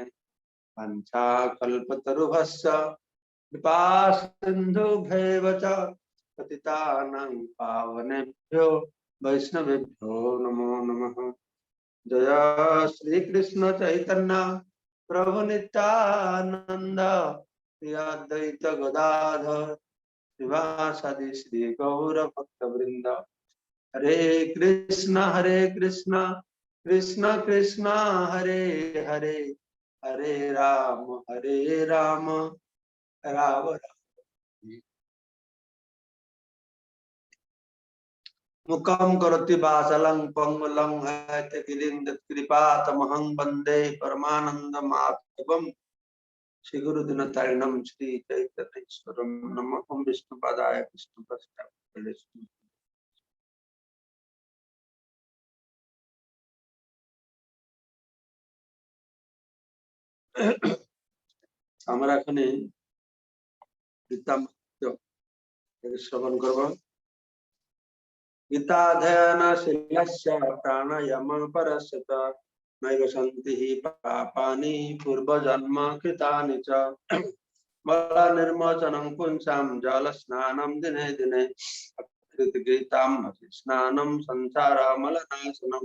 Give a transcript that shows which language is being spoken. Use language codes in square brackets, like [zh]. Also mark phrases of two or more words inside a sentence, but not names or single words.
[sa] पंचाकल्पतरुभ्यश्च कृपा सिन्धुभ्येव च पतितानां पावनेभ्यो वैष्णवेभ्यो नमो नमः। जय श्री कृष्ण चैतन्य प्रभु नित्यानंद श्री अद्वैत गदाधर श्रीवासादि श्री गौर भक्त वृंद। हरे कृष्ण कृष्ण कृष्ण हरे हरे, हरे राम राम राम। मुखं करोति वाचालं पंगुलं हयते कृपातमहं वन्दे परमानन्दमाधवं। श्री गुरुदिनतारिणं श्री चैतन्येश्वरं। नमः विष्णुपादाय कृष्णपृष्ठाय। [bn] আমরা এখানে গীতা শ্রবণ করব। [sa] गीताध्ययनशीलस्य प्राणायामपरस्य च नैव सन्ति हि पापानि पूर्वजन्म कृतानि च। मलनिर्मोचनं पुंसां जलस्नानं दिने दिने गीतां स्नानं संसारमलनाशनं।